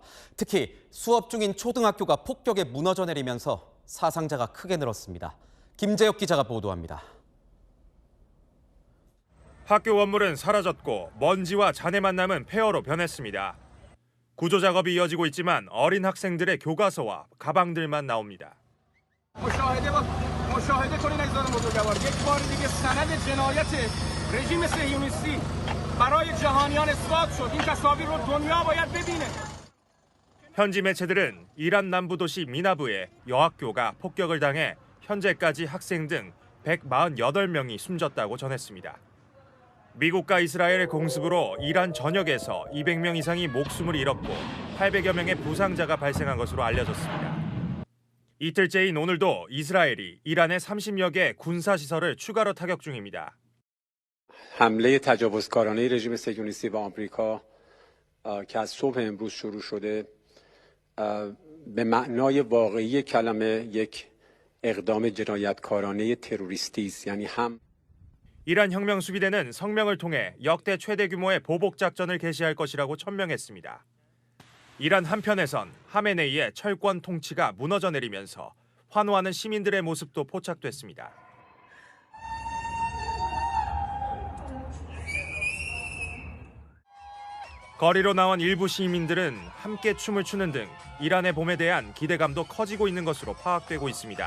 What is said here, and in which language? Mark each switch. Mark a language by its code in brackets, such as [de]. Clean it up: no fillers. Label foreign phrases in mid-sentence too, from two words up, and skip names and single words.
[ko] 특히 수업 중인 초등학교가 폭격에 무너져 내리면서 사상자가 크게 늘었습니다. 김재혁 기자가 보도합니다. 학교 건물은 사라졌고 먼지와 잔해만 남은 폐허로 변했습니다. 구조 작업이 이어지고 있지만 어린 학생들의 교과서와 가방들만 나옵니다. [fa] مشاهده کنین عزیزان بزرگوار یک بار دیگه سند جنایت رژیم صهیونیستی برای جهانیان اثبات شد. این تصاویر رو دنیا باید ببینه. [ko] 현지 매체들은 이란 남부 도시 미나부의 여학교가 폭격을 당해 현재까지 학생 등 148명이 숨졌다고 전했습니다. 미국과 이스라엘의 공습으로 이란 전역에서 200명 이상이 목숨을 잃었고 800여 명의 부상자가 발생한 것으로 알려졌습니다. 이틀째인 오늘도 이스라엘이 이란의 30여 개 군사시설을 추가로 타격 중입니다. [fa] حمله تجاوزکارانه رژیم صهیونیستی و آمریکا که از صبح امروز شروع شده به معنای واقعی کلمه یک اقدام جنایتکارانه تروریستی است. یعنی هم [ko] 이란 혁명수비대는 성명을 통해 역대 최대 규모의 보복 작전을 개시할 것이라고 천명했습니다. 이란 한편에선 하메네이의 철권 통치가 무너져 내리면서 환호하는 시민들의 모습도 포착됐습니다. 거리로 나온 일부 시민들은 함께 춤을 추는 등 이란의 봄에 대한 기대감도 커지고 있는 것으로 파악되고 있습니다.